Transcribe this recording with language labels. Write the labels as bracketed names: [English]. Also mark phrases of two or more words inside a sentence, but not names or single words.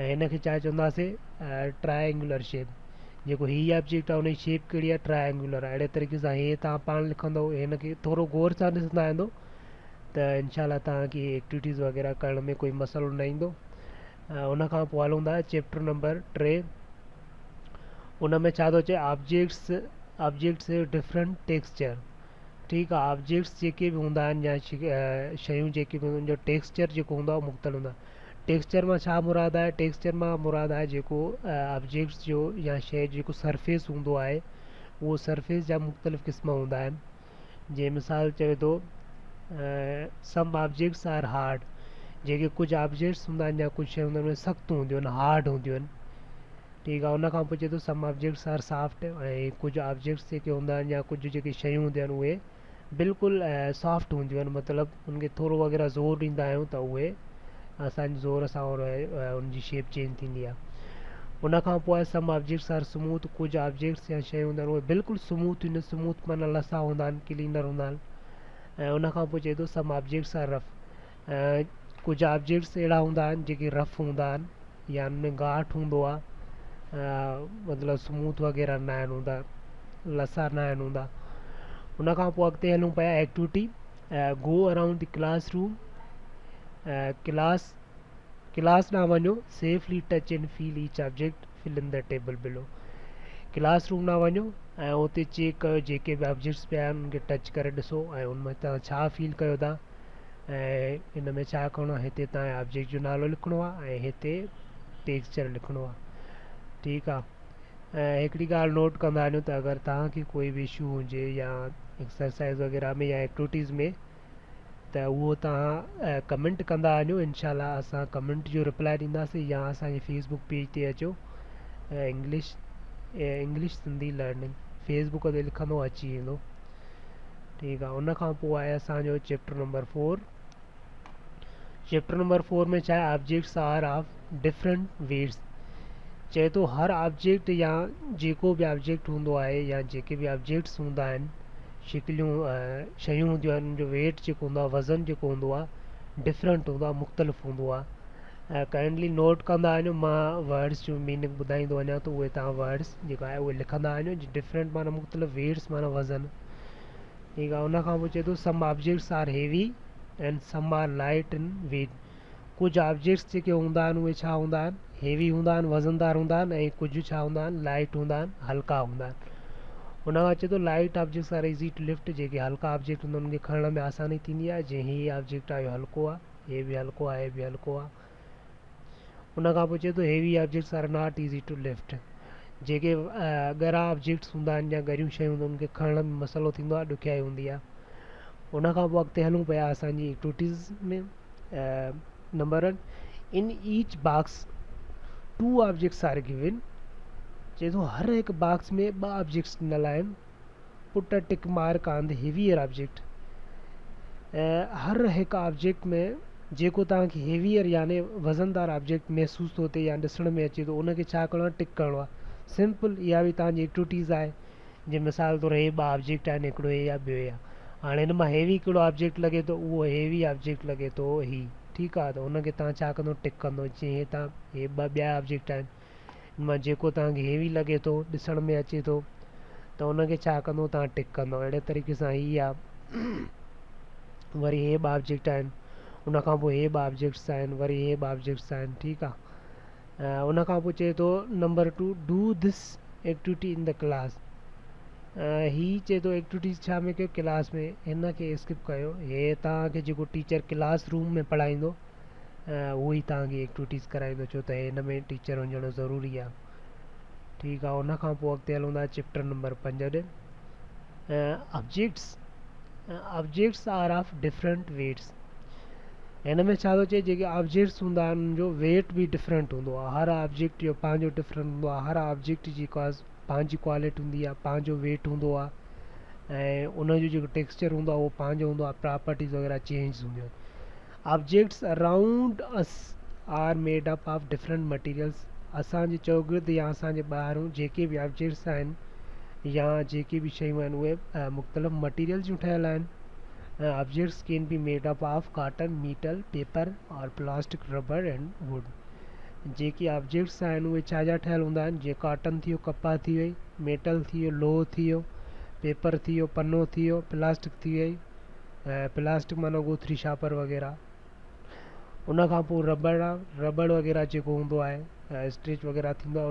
[Sindhi] ऐं हिन खे छा चवंदासीं, [English] triangular shape. [Sindhi] जेको हीअ ऑब्जेक्ट आहे उनजी शेप कहिड़ी आहे, ट्रायंगुलर आहे। अहिड़े तरीक़े सां हे तव्हां पाण लिखंदव। हिन खे थोरो गौर सां ॾिसंदा वेंदो त इनशाला तव्हांखे एक्टिविटीज़ वग़ैरह करण में कोई मसइलो न ईंदो। उन खां पोइ हलूं था [English] chapter number 3. [Sindhi] उन में छा थो चए, [English] Objects different texture. [Sindhi] ठीकु आहे। ऑब्जेक्ट्स जेके बि हूंदा आहिनि या शयूं जेके बि हूंदियूं जो टेक्सचर जेको हूंदो आहे मुख़्तलिफ़ हूंदो आहे। टेक्सचर मां छा मुराद आहे, टेक्सचर मां मुराद आहे जेको ऑब्जेक्ट्स जो या शइ जेको सरफेस हूंदो आहे उहो सरफेस जा मुख़्तलिफ़ क़िस्म हूंदा आहिनि। जे मिसाल चए थो [English] some objects are hard. [Sindhi] जेके कुझु ऑब्जेक्ट्स हूंदा आहिनि या कुझु शयूं हूंदियूं आहिनि सख़्तु हूंदियूं आहिनि, हार्ड हूंदियूं आहिनि। ठीकु आहे, उन खां पोइ चए थो [English] some objects are soft, [Sindhi] ऐं कुझु ऑब्जेक्ट्स जेके हूंदा आहिनि या कुझु जेके शयूं हूंदियूं आहिनि उहे बिल्कुलु सॉफ्ट हूंदियूं आहिनि, मतिलबु उनखे थोरो वग़ैरह ज़ोर ॾींदा आहियूं त उहे असांजे ज़ोर सां उनजी [English] shape change [Sindhi] थींदी आहे। उन खां पोइ [English] some objects are smooth, [Sindhi] कुझु ऑब्जेक्ट्स या शयूं हूंदा आहिनि उहे बिल्कुलु स्मूथ हूंदा आहिनि, स्मूथ माना लसा हूंदा आहिनि, क्लीनर हूंदा आहिनि। ऐं उन खां पोइ चए थो [English] some objects are rough, [Sindhi] कुझु ऑब्जेक्ट्स अहिड़ा हूंदा आहिनि जेके रफ हूंदा आहिनि या उनमें गाठ हूंदो आहे, मतिलबु स्मूथ वग़ैरह न आहिनि हूंदा, लसा न आहिनि हूंदा। उन खां पोइ अॻिते हलूं पिया [English] activity go around the classroom, [Sindhi] क्लास ॾांहुं वञो, [English] Safely touch and feel each object fill in the table below. [Sindhi] क्लासरूम ॾांहुं वञो ऐं उते चेक कयो जेके बि ऑब्जेक्ट्स पिया आहिनि उनखे टच करे ॾिसो ऐं उनमें तव्हां छा फील कयो था, ऐं इन में छा करिणो आहे, हिते तव्हांजे ऑब्जेक्ट जो नालो लिखिणो आहे ऐं हिते टेक्सचर लिखिणो आहे। ठीकु आहे, ऐं हिकिड़ी ॻाल्हि नोट कंदा वञो त अगरि तव्हांखे कोई बि इशू हुजे या एक्सरसाइज़ वग़ैरह में या एक्टिविटीज़ में, त उहो तव्हां कमेंट कंदा वञो, इनशाला असां कमेंट जो रिप्लाई ॾींदासीं, या असांजे [English] Facebook page [Sindhi] ते अचो, इंग्लिश सिंधी लर्निंग फेसबुक ते लिखंदो अची वेंदो। ठीकु आहे, उन खां पोइ आहे असांजो [English] chapter number 4. chapter number 4 [Sindhi] में छा आहे, [English] Objects are of different weights. [Sindhi] चए थो हर ऑब्जेक्ट या जेको बि ऑब्जेक्ट हूंदो आहे या जेके बि ऑब्जेक्ट्स हूंदा आहिनि, शिकिलियूं शयूं हूंदियूं आहिनि, जो वेट जेको हूंदो आहे, वज़न जेको हूंदो आहे डिफरेंट हूंदो आहे, मुख़्तलिफ़ हूंदो आहे। [English] kindly note [Sindhi] कंदा वञो, मां वर्ड्स जो मीनिंग ॿुधाईंदो वञा त उहे तव्हां वर्ड्स जेका आहे उहे लिखंदा वञो। डिफरेंट माना मुख़्तलिफ़, वेट्स माना वज़न। ठीकु आहे, उन खां पोइ चए थो [English] some objects are heavy and some are light in weight. [Sindhi] कुझु ऑब्जेक्ट्स जेके हूंदा आहिनि उहे छा हूंदा आहिनि, हेवी हूंदा आहिनि, वज़नदार हूंदा आहिनि, ऐं कुझु छा हूंदा आहिनि, लाइट हूंदा आहिनि, हल्का हूंदा आहिनि। उन खां अचे थो [English] light objects are easy to lift, [Sindhi] जेके हल्का ऑब्जेक्ट हूंदा आहिनि उनखे खणण में आसानी थींदी आहे, जीअं हीअ ऑब्जेक्ट आहे हल्को आहे, हे बि हल्को आहे, हे बि हल्को आहे। उन खां पोइ चए थो [English] heavy objects are not easy to lift, [Sindhi] जेके ॻरा ऑब्जेक्ट्स हूंदा आहिनि या ॻरियूं शयूं हूंदियूं आहिनि उनखे खणण में मसइलो थींदो आहे, ॾुखियाई हूंदी आहे। उन खां पोइ अॻिते हलूं पिया असांजी एक्टिविटीज़ में। [English] Number 1, in each box 2 objects are given. [Sindhi] चए थो हर हिकु बॉक्स में 2 ऑब्जेक्ट्स ॾिनल आहिनि। [English] Put a tick mark on the heavier object. [Sindhi] हर हिकु ऑब्जेक्ट में जेको तव्हांखे हेवियर याने वज़नदार ऑब्जेक्ट महसूसु थो थिए या ॾिसण में अचे थो, उनखे छा करिणो आहे, टिक करिणो आहे। सिंपल, इहा बि तव्हांजी एक्टिविटीज़ आहे। जीअं मिसाल तौरु हे 2 ऑब्जेक्ट आहिनि, हिकिड़ो हे या ॿियो या, हाणे हिन मां हेवी कहिड़ो ऑब्जेक्ट लॻे थो, उहो [English] heavy object [Sindhi] लॻे थो ही। ठीकु आहे, त उनखे तव्हां छा कंदो, टिक कंदो। जीअं हे तव्हां हे 2 ॿिया ऑब्जेक्ट आहिनि, हिन मां जेको तव्हांखे हेवी लॻे थो, ॾिसण में अचे थो, त उनखे छा कंदो, तव्हां टिक कंदो। अहिड़े तरीक़े सां ही आहे। वरी हे 2 ऑब्जेक्ट आहिनि, उन खां पोइ हे 2 ऑब्जेक्ट्स आहिनि, वरी हे 2 ऑब्जेक्ट्स आहिनि। ठीकु आहे, उन खां पोइ चए थो नंबर 2, [English] do this activity in the class. [Sindhi] ही चए थो एक्टिविटीज़ छा में कयो, क्लास में। हिन खे स्किप कयो, हे तव्हांखे जेको टीचर [English] class room [Sindhi] में पढ़ाईंदो उहो ई तव्हांखे एक्टिविटीज़ कराईंदो, छो त हिन में टीचर हुजणु ज़रूरी आहे। ठीकु आहे, उन खां पोइ अॻिते हलूं था [English] chapter number 5 [Sindhi] ॾे। [English] Objects are of different weights. [Sindhi] हिन में छा थो चए, जेके ऑब्जेक्ट्स हूंदा आहिनि उनजो वेट बि डिफरेंट हूंदो आहे। हर ऑब्जेक्ट जो पंहिंजो डिफरेंट हूंदो आहे। हर ऑब्जेक्ट जी पंहिंजी क्वालिटी हूंदी आहे, पंहिंजो वेट हूंदो आहे, ऐं उनजो जेको टेक्सचर हूंदो आहे उहो पंहिंजो हूंदो आहे, प्रॉपर्टीज़ वग़ैरह चेंज हूंदियूं आहिनि। [English] Objects around us are made up of different materials. [Sindhi] असांजे चौगिर्द या असांजे ॿाहिरूं जेके बि ऑब्जेक्ट्स आहिनि या जेके बि शयूं आहिनि उहे मुख़्तलिफ़ मटीरियल जूं ठहियल आहिनि। [English] Objects can be made up of cotton, metal, paper or plastic, rubber and wood. [Sindhi] जेके ऑब्जेक्ट्स आहिनि उहे छा जा ठहियल हूंदा आहिनि, जीअं कॉटन थी वियो, कपाह थी वई, मेटल थी वियो, लोह थी वियो, पेपर थी वियो, पनो थी वियो, प्लास्टिक थी वई, प्लास्टिक माना गोथरी शापर वग़ैरह। उन खां पोइ रबड़ आहे, रबड़ वग़ैरह जेको हूंदो आहे, स्ट्रिच वग़ैरह थींदो आहे।